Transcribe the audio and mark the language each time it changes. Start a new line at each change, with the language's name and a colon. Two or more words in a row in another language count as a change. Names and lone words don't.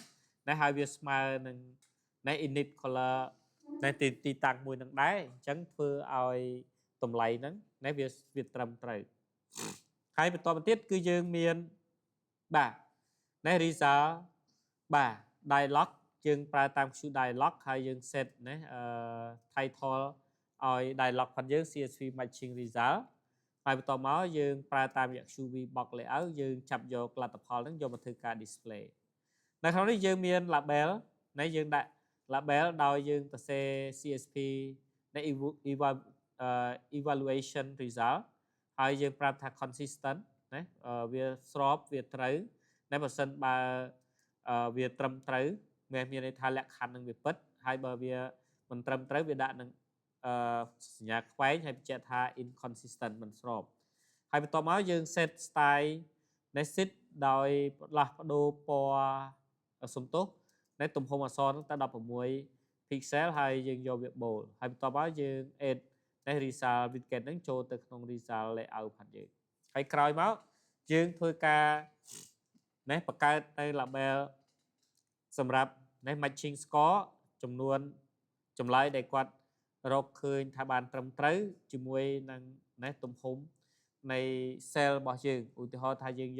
Khmer: ហើយវាស្មើនឹង
English: init color
Khmer: ទីតាំងមួយនឹងដែរអញ្ចឹងធ្វើឲ្យតម្លៃហ្នឹងវាត្រឹ មត្រូវហើយបន្តមកទៀតគឺយើងមានបាទ result បាទ dialog យើងប្រើតាម Q dialog ហើយយើង
English: set title
Khmer: ឲ្យ dialog ផងយើង
English: CSV matching result
Khmer: ហើយបន្ទាប់មកយើងប្រើតាមរយៈ QV box layout យើងចាប់យកលទ្ធផលហ្នឹងយកមកធ្វើការ display នៅក្នុងនេះយើងមាន label យើងដាក់ label ដោយយើងសរសេរ CSV
English: evaluation result
Khmer: ហើយយើងប្រាប់ថា consistent ណាវាស្របវាត្រូវបើសិនបើវាត្រឹមត្រូវមានន័យថាលក្ខខណ្ឌនឹងវាពិតហើយបើវាមិនត្រឹមត្រូវវាដាក់នឹងសញ្ញាខ្វែងហើយបញ្ជាក់ថា inconsistent មិនស្របហើយបន្ទាប់មកយើង
English: set style set
Khmer: ដោយផ្លាស់ប្ដូរពណ៌សំទោសទំ ហំអក្សរទៅ16 pixel ហើយយើងយកវា bold ហើយបន្ទាប់មកយើង
English: add result widget
Khmer: ហ្នឹងចូលទៅក្នុង
English: result layout
Khmer: ផងយើងហើយក្រោយមកយើងធ្វើការបង្កើតនៅ label សម្រាប់
English: matching score
Khmer: ចំនួនចម្លើយ ដែលគាត់រកឃើញថាបានត្រឹមត្រូវជាមួយនឹងទំហំនៃ cell របស់យើងឧទាហរណ៍ថាយើងយក